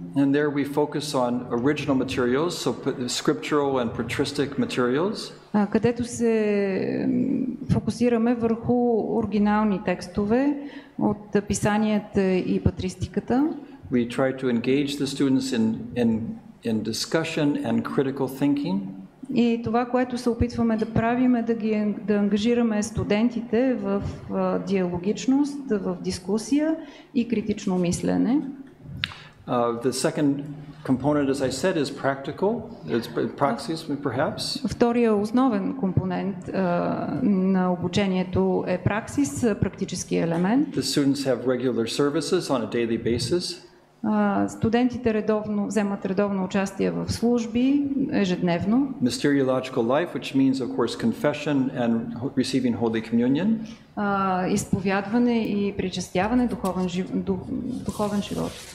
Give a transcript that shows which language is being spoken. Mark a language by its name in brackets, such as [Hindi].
[English] And there we focus on original materials, so scriptural and patristic materials. [Bulgarian] Където се фокусираме върху оригинални текстове от писанията и патристиката. [English] We try to engage the students in discussion and critical thinking. [Bulgarian] И това, което се опитваме да правим, е да ангажираме студентите в диалогичност, в дискусия и критично мислене. [English] The second component, as I said, is practical. It's praxis, perhaps. [Bulgarian] Втория основен компонент на обучението е праксис, практически елемент. [English] The students have regular services on a daily basis. [Bulgarian] Студентите вземат редовно участие в служби ежедневно. [English] Mysteriological life, which means, of course, confession and receiving Holy Communion. [Bulgarian] Изповядване и причастяване, духовен живот.